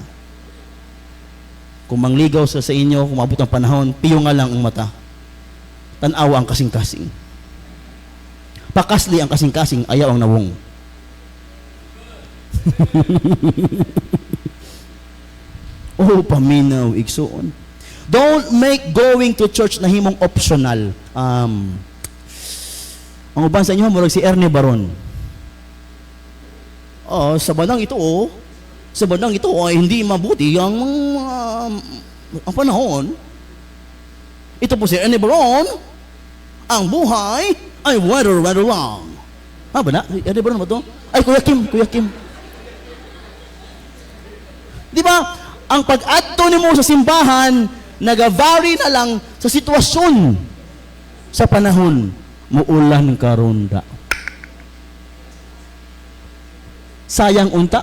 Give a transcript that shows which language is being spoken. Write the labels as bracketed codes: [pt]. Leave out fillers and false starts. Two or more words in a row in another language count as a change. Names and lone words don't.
[ceb] Kung mangligaw sa inyo, kung maabot ang panahon, piyong nga lang ang mata. Tanaw ang kasing-kasing. Pakasli ang kasing-kasing, ayaw ang nawong. Oh, paminaw, igsuon. [en] Don't make going to church [ceb] na himong [en] optional. [ceb] Ang uban sa inyo, murag si Ernie Baron. [tl] Sa bandang ito, ay hindi mabuti ang panahon. Ito po si Ernie Baron. Ang buhay ay weather long. Ba na? Ernie Baron ba ito? Ay, Kuya Kim. Di ba? [ceb] Ang pag-adto nimo sa simbahan, nagavary na lang sa sitwasyon sa panahon. Muulan karon da. Sayang unta.